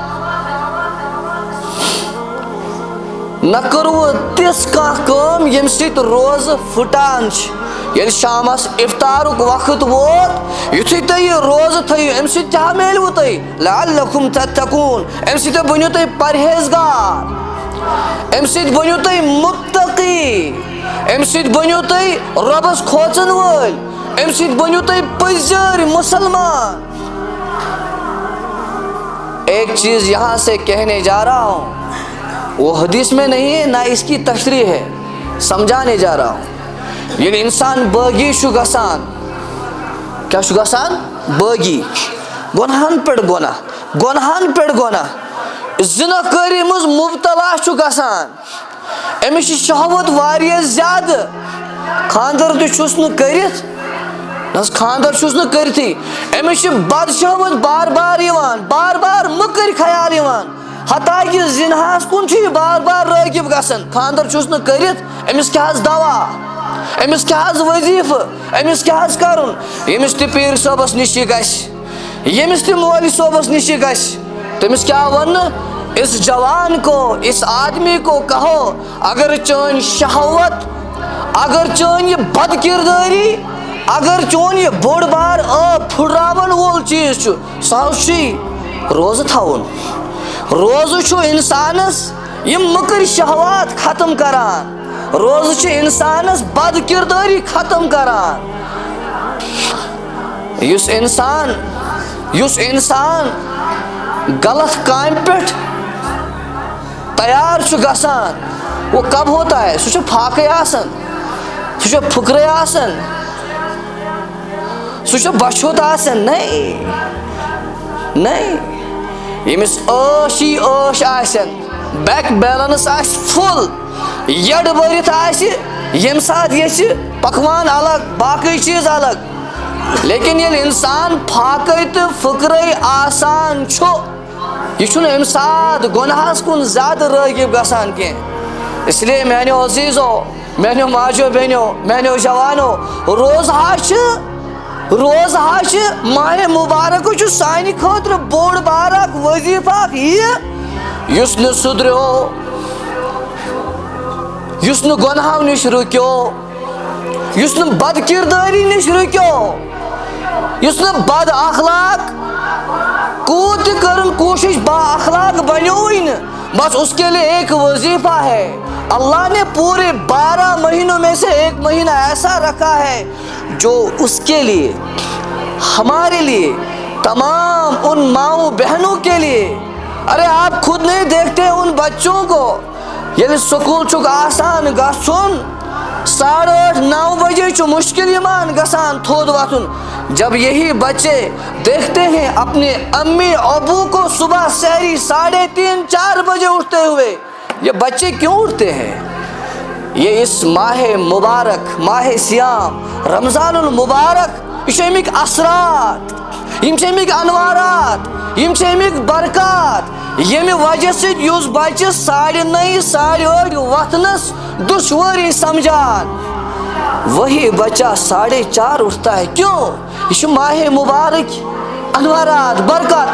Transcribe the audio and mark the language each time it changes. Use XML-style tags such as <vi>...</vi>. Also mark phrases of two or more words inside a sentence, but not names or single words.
<ks>نہ کٔروٕ تِژھ کانٛہہ کٲم ییٚمہِ سۭتۍ روزٕ پھٕٹان چھِ ییٚلہِ شامس افطارُک وقت ووت یُتھُے تُہۍ یہِ روزٕ تھٲیِو امہِ سۭتۍ کیٛاہ میلوٕ تۄہہِ</ks> <ar>لعلکم تتقون</ar> <ks>امہِ سۭتۍ بٔنِو تُہۍ پرہیزگار امہِ سۭتۍ بٔنِو تُہۍ مُتقی امہِ سۭتۍ بٔنِو تُہۍ رۄبس کھوژن وٲلۍ امہِ سۭتۍ بٔنِو تُہۍ پٔزۍ مُسلمان</ks> <ur>ایک چیز یہاں سے کہنے جا رہا ہوں وہ حدیث میں نہیں ہے نہ اس کی تشریح ہے سمجھانے جا رہا ہوں</ur> <ks>ییٚلہِ انسان بٲغی چھُ گژھان کیٛاہ چھُ گژھان بٲغی گۄنہن پٮ۪ٹھ گۄناہ زِنا کٲری منٛز مُبتلا چھُ گژھان أمِس چھِ شہوت واریاہ زیادٕ خاندر تہِ چھُس نہٕ کٔرِتھ نہ حظ خاندر چھُس نہٕ کٔرتھٕے أمِس چھِ بد شہوت بار بار یِوان بار بار مٔکٕرۍ خیال یِوان حتیٰ کہِ زِنہَس کُن چھُ یہِ بار بار رٲغِب گژھان خاندر چھُس نہٕ کٔرِتھ أمِس کیٛاہ حظ دوا أمِس کیٛاہ حظ وظیٖفہٕ أمِس کیٛاہ حظ کرُن ییٚمِس تہِ پیٖر صٲبس نِش یہِ گژھِ ییٚمِس تہِ مولوی صٲبس نِش یہِ گژھِ تٔمِس کیٛاہ وَننہٕ</ks> <ur>اس جوان کو اس آدمی کو کہو</ur> <ks>اگر چٲنۍ شہوت اگر چٲنۍ یہِ بد کردٲری اگر چون یہ بوڑ بار پھراون وول چیز سہ روز تھاون. روزہ چھُ اِنسانس یم مکر شہوات ختم کران. روزہ چھُ اِنسانس بد کرداری ختم کران. یُس انسان غلط کام پٮ۪ٹھ تیار چھُ گژھان</ks> <ur>وہ کب ہوتا ہے؟</ur> <ks>سُہ چھُ پھاکے آسان، سُہ چھُ پھُکرے آسان، سُہ چھُ بچھوت آسان. نہیں ییٚمِس ٲشی ٲش آسن،</ks> <en>bank balance</en> <ks>آسہِ فُل، یڈ بٔرِتھ آسہِ، ییٚمہِ ساتہٕ یژھِ پکوان الگ باقٕے چیٖز الگ. لیکن ییٚلہِ اِنسان پھاکے تہٕ پھٕکرے آسان چھُ یہِ چھُنہٕ اَمہِ ساتہٕ گۄنہس کُن زیادٕ رٲغِب گژھان کینٛہہ.</ks> <ur>اس لیے</ur> <ks>میانیو عزیٖزو، میانیو ماجو بیٚنیو، میانیو جوانو، روزٕ چھِ ماہِ مُبارک چھُ سانہِ خٲطرٕ بوٚڑ بار اکھ وظیٖفہٕ اکھ یہِ یُس نہٕ سُدریو، یُس نہٕ گۄنہو نِش رُکیو، یُس نہٕ بد کردٲری نِش رُکیو، یُس نہٕ بد اخلاق کوٗت تہِ کٔرٕن کوٗشش با اخلاق بنیوٕے نہٕ.</ks> <ur>بس اس کے لیے ایک وظیفہ ہے. اللہ نے پورے 12 مہینوں میں سے ایک مہینہ ایسا رکھا ہے جو اس کے لیے، ہمارے لیے، تمام ان ماؤں بہنوں کے لیے. ارے آپ خود نہیں دیکھتے ان بچوں کو</ur> <ks>ییٚلہِ سکوٗل چھُکھ آسان گژھُن 8:30 9 بجے چھُ مشکل یِوان گژھان تھوٚد وۄتھُن.</ks> <ur>جب یہی بچے دیکھتے ہیں اپنے امی ابو کو صبح سحری 3:30 4 بجے اٹھتے ہوئے، یہ بچے کیوں اٹھتے ہیں؟</ur> <ks>یہ اس ماہ مبارک، ماہ سیام، رمضان المبارک، یہ چھِ امیِکۍ اثرات، یم چھِ امیِکۍ انوارات، یم چھِ امیِکۍ برکات، ییٚمہِ وجہ سۭتۍ یُس بچہ 9:30 8:30 وتھنس دشواری سمجھان</ks> <ur>وہی بچہ 4:30 اٹھتا ہے. کیوں؟</ur> <ks>یہ چھُ ماہ مبارک، انوارات، برکات.</ks>